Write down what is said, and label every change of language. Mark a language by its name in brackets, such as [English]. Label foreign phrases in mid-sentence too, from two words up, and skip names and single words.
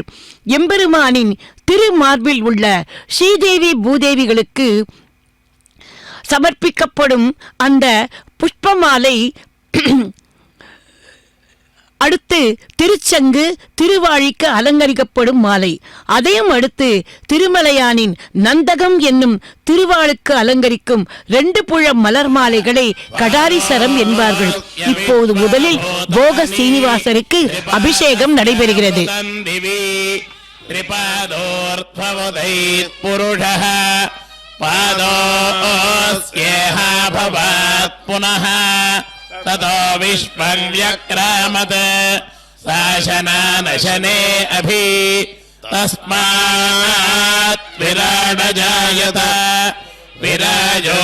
[Tamil] எம்பெருமானின் திருமார்பில் உள்ள ஸ்ரீதேவி பூதேவிகளுக்கு சமர்ப்பிக்கப்படும் அந்த புஷ்பமாலை அடுத்து திருச்சங்கு திருவாழிக்கு அலங்கரிக்கப்படும் மாலை. அதையும் அடுத்து திருமலையானின் நந்தகம் என்னும் திருவாளுக்கு அலங்கரிக்கும் 2 புழம் மலர் மாலைகளை கடாரிசரம் என்பார்கள். இப்போது முதலில் போக சீனிவாசருக்கு அபிஷேகம் நடைபெறுகிறது. [Sanskrit] ततो विश्वं व्यक्रामत् शासनानशने अभि तस्मात् विराडजायत विराजो